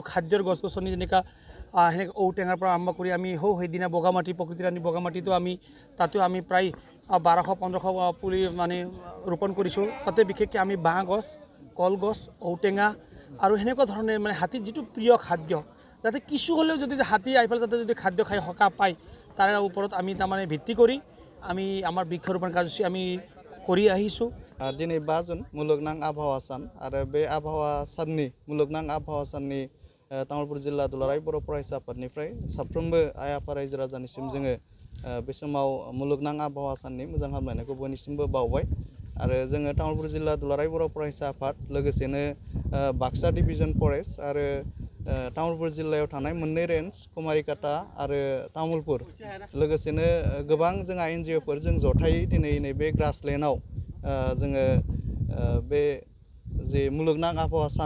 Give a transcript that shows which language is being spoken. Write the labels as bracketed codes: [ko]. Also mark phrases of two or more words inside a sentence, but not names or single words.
[as] খাদ্যৰ গছ গছনি যেনেকুৱা সেনেকৈ ঔটেঙাৰ পৰা আৰম্ভ কৰি আমি সেইদিনা বগামাটি প্ৰকৃতিৰাণী বগামাটিতো তাতেও আমি প্ৰায় 1200-1500 পুলি মানে ৰোপণ কৰিছোঁ তাতে বিশেষকৈ আমি বাঁহ গছ কলগছ ঔটেঙা আৰু সেনেকুৱা ধৰণে মানে হাতীৰ যিটো প্ৰিয় খাদ্য যাতে কিছু হ'লেও যদি হাতী আহি পেলাই যাতে যদি খাদ্য খাই সকাহ পায় তাৰে ওপৰত আমি তাৰমানে ভিত্তি কৰি আমি আমাৰ বৃক্ষৰোপণ কাৰ্যসূচী আমি কৰি আহিছোঁ [brx] दिनै 5 जुन मुलुगनां आबहावा सान आरो बे आबहावा साननि मुलुगनां आबहावा साननि तामुलपुर जिल्ला दुलाराय बर' फरायसा आफादनिफ्राय साफ्रोमबो आइ आफा रायजो राजानिसिम जोङो बे समाव मुलुगनां आबहावा साननि मोजां हामलायनायखौ बयनिसिमबो बावबाय आरो जोङो तामुलपुर जिल्ला दुलाराय बर' फरायसा आफाद लोगोसेनो बाक्सा डिभिजन फरेस्ट आरो तामुलपुर जिल्लायाव थानाय मोननै रेन्ज कुमारिकाटा आरो तामुलपुर लोगोसेनो गोबां जोंहा एनजिअफोर जों जथायै दिनै नैबे ग्रासलेण्डआव जोङो बे जे मुलुगनां आबहावा सान